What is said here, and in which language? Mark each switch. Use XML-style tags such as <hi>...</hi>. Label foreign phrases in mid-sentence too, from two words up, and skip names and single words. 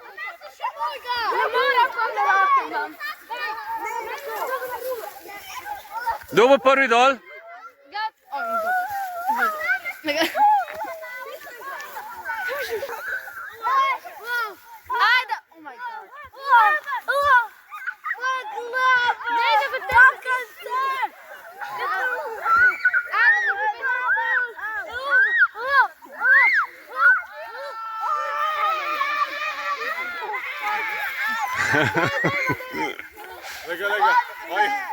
<sl>Kdo bo prvi dol? Ajde,</sl> <en>oh my god.</en> <sl>Ne, da bi tako se. Lega, lega. Oj.</sl>